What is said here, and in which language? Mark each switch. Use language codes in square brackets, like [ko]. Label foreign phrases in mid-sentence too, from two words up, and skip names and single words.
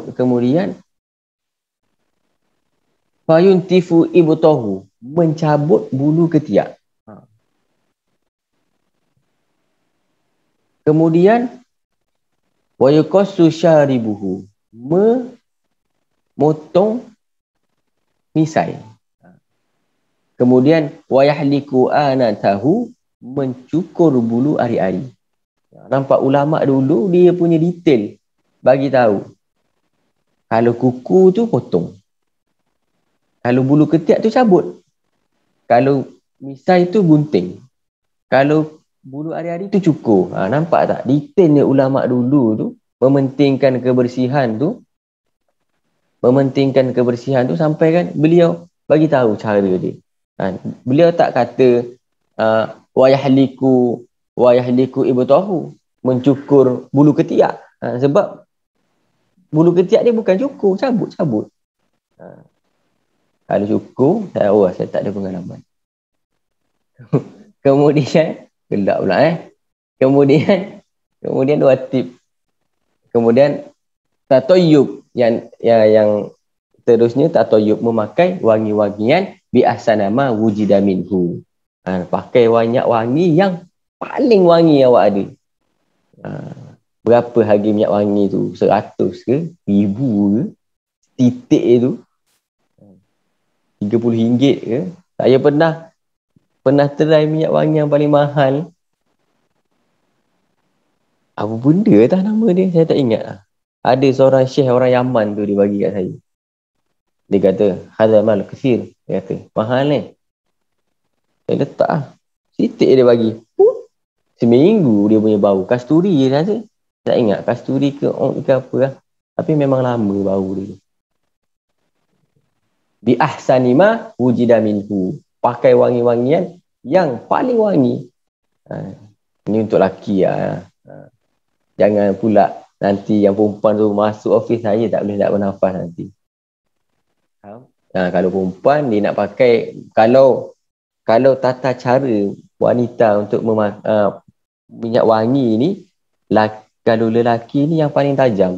[ms] Kemudian [ar] فينتف إبطه, [ms] mencabut bulu ketiak. Kemudian [ar] ويقص شاربه, [ms] memotong misai. Kemudian [ar] ويحلق عانته, [ms] mencukur bulu ari-ari. Nampak ulama dulu dia punya detail bagi tahu. Kalau kuku tu potong. Kalau bulu ketiak tu cabut. Kalau misai tu gunting. Kalau bulu ari-ari tu cukur. Nampak tak? Detailnya ulama dulu tu mementingkan kebersihan tu. Mementingkan kebersihan tu sampai kan beliau bagi tahu cara dia. Beliau tak kata [ar] ويحلق إبطه, [ms] mencukur bulu ketiak. Sebab bulu ketiak dia bukan cukur, cabut. Kalau cukur, saya tak ada pengalaman. Kemudian gelap pula Kemudian dua tip. Kemudian tatoyub yang terusnya, tatoyub memakai wangi-wangian [ar] بأحسن ما وجد منه. [ms] Pakai banyak wangi yang paling wangi yang awak ada. Berapa harga minyak wangi tu? 100 ke? 1000 ke? Titik tu RM30 ke? Saya pernah try minyak wangi yang paling mahal. Apa benda tak nama dia? Saya tak ingat lah. Ada seorang syekh orang Yaman tu dia bagi kat saya. Dia kata, [ar] هذا مال كثير. [ms] Dia kata, mahal ni. Saya letak lah. Titik dia bagi. Seminggu dia punya bau. Kasturi je rasa. Tak ingat kasturi ke apa lah. Tapi memang lama bau dia. [ar] بأحسن ما وجد منه. [ms] Pakai wangi-wangian yang paling wangi. Ini untuk lelaki lah. Jangan pula nanti yang perempuan tu masuk office saya tak boleh nak bernafas nanti. Kalau perempuan dia nak pakai, kalau tata cara wanita untuk minyak wangi ni, kalau lelaki ni yang paling tajam.